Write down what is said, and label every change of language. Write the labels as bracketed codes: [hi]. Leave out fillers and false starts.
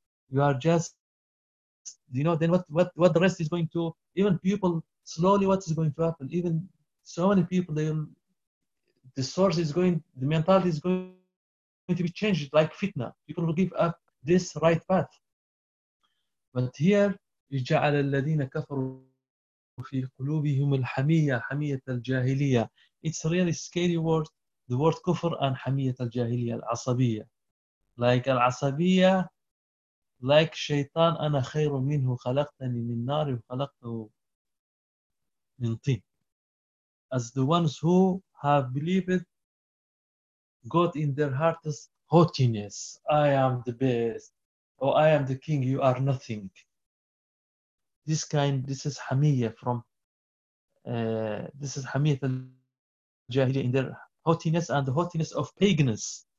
[en] You are just, you know, then what the rest is going to, even people, slowly what is going to happen, even so many people, the mentality is going to be changed like fitna. People will give up this right path. [ar] But here, يجعل الذين كفروا في قلوبهم الحمية حمية الجاهلية. [en] It's really scary word, the word kufr and حمية الجاهلية, العصبية. [ar] Like العصبية, like شيطان, أنا خير منه, خلقتني من نار وخلقته من طين. [en] As the ones who have believed got in their hearts haughtiness. I am the best. Oh, I am the king. You are nothing. This is Hamiyya from, this is Hamiyya al-Jahiliyya in their haughtiness and the haughtiness of pagans.